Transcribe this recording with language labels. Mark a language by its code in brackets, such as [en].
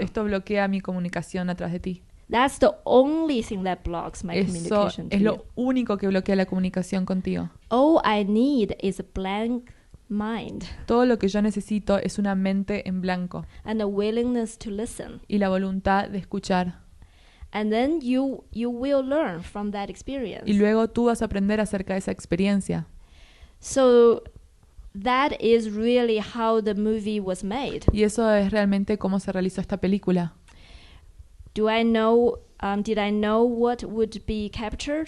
[es] Esto bloquea mi comunicación a través de ti. [en] That's the only thing that blocks my [es] Eso [en] communication to [es] es [en] you. [es] lo único que bloquea la comunicación contigo. [en] All I need is a blank mind [es] Todo lo que yo necesito es una mente en blanco [en] and a willingness to listen. [es] y la voluntad de escuchar. [en] And then you will learn from that experience. [es] Y luego tú vas a aprender acerca de esa experiencia. [en] So that is really how the movie was made. [es] Y eso es realmente cómo se realizó esta película. [en] Did I know what would be captured?